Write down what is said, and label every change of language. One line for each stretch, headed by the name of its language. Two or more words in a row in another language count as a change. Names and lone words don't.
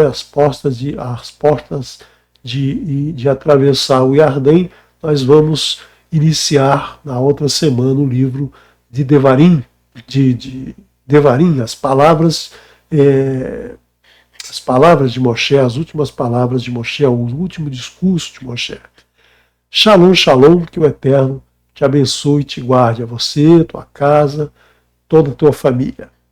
Portuguese: as portas de atravessar o Iardém, nós vamos iniciar na outra semana o livro de Devarim, de Devarim, as palavras de Moshe, as últimas palavras de Moshe, o último discurso de Moshe.
Hebrew: שלום, שלום,
Portuguese: que o Eterno te abençoe e te guarde, a você, tua casa, toda a tua família.